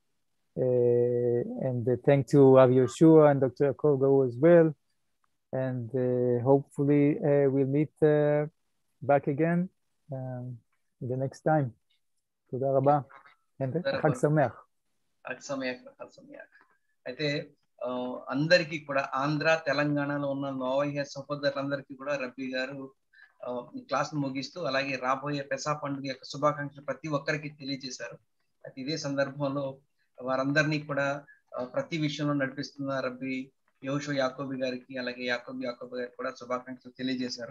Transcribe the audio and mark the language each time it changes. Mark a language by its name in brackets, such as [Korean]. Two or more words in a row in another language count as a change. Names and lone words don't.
[English] And thank to Rav Yoshua and Dr. Yaakov Garu as well. And hopefully we'll meet back again the next time. [Hebrew] תודה רבה. [English] And [Hebrew] חג שמח. חג שמח. [Telugu] అయితే అందరికీ కూడా ఆంధ్ర తెలంగాణలో ఉన్న నోవయ్య సహోదరులందరికీ కూడా రబ్బీ గారు ఈ క్లాస్ ముగిస్తూ అలాగే రాబోయే పెసా పండుగ యొక్క శుభాకాంక్షలు ప్రతి ఒక్కరికి తెలియజేశారు. అయితే ఇదే సందర్భంలో వారందరినీ కూడా ప్రతి విషయంలో నడిపిస్తున్న రబ్బీ యోషో యాకోబి గారికి అలాగే యాకోబి గారికి కూడా శుభాకాంక్షలు తెలియజేశారు.